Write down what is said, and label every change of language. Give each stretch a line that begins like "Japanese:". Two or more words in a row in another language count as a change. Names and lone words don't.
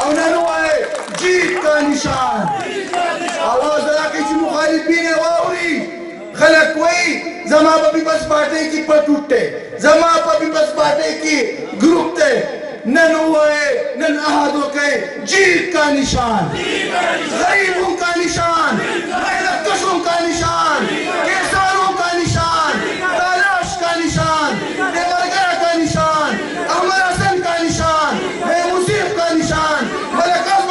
Pashto: او نن ووایئ
Urdu: جیت کا نشان
Pashto: اواز راکړئ چې مخالفین یې واوري خلک وایي زما په پیپلز پارټۍ کې پټ دی زما په پیپلز پارټۍ کې ګروپ دی نن ووایئ نن عهد وکړئ
Urdu: جیت کا نشان غریبوں کا نشان محنت کشوں کا نشان کسانوں کا نشان تالاش کا نشان دیورگرہ کا نشان احمد حسن کا نشان محمود کا نشان ملک